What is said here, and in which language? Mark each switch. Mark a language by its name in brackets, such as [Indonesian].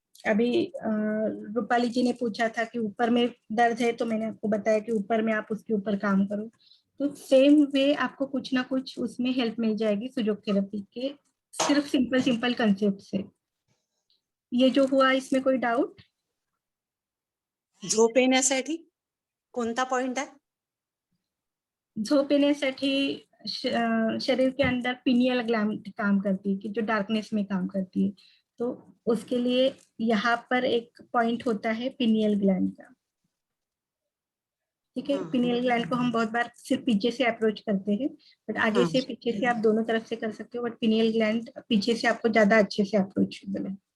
[Hindi] अभी रूपाली जी ने पूछा था कि ऊपर में दर्द है, तो मैंने आपको बताया कि ऊपर में आप उसके ऊपर काम करो, तो सेम वे आपको कुछ ना कुछ उसमें हेल्प मिल जाएगी सुजोग थेरेपी के, सिर्फ सिंपल सिंपल कंसेप्ट से। ये जो हुआ इसमें कोई डाउट? [Marathi] झोप येण्यासाठी कोणता पॉइंट आहे? झोप येण्यासाठी [Hindi] शरीर के अंदर पिनियल ग्लैंड काम करती है कि जो डार्कनेस में काम करती है, तो उसके लिए यहाँ पर एक पॉइंट होता है पिनियल ग्लैंड का। ठीक है, पिनियल ग्लैंड को हम बहुत बार सिर्फ पीछे से अप्रोच करते हैं, बट आगे से पीछे से आप दोनों तरफ से कर सकते हो, बट पिनियल ग्लैंड पीछे से आपको ज्यादा अच्छे से अप्रोचेबल है।